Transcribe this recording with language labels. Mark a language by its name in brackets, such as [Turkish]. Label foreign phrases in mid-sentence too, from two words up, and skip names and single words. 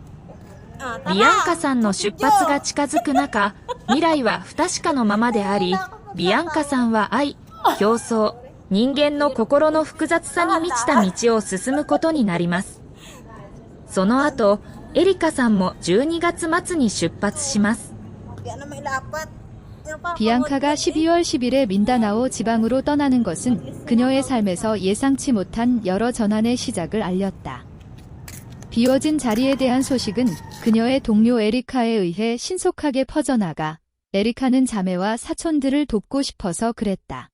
[Japanese] ビアンカさんの出発が近づく中、未来は不確かのままであり、ビアンカさんは愛、競争、人間の心の複雑さに満ちた道を進むことになります。その後、エリカさんも12月末に出発します。 [Korean] 비앙카가 12월 10일에 민다나오 지방으로 떠나는 것은 그녀의 삶에서 예상치 못한 여러 전환의 시작을 알렸다. 비워진 자리에 대한 소식은 그녀의 동료 에리카에 의해 신속하게 퍼져나가 에리카는 자매와 사촌들을 돕고 싶어서 그랬다.